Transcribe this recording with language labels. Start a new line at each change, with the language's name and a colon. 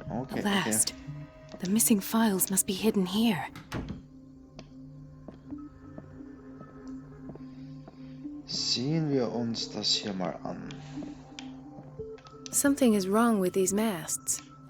English: At last. The missing files must be hidden here.
German: Sehen wir uns das hier mal an.
English: Something is wrong with these masts.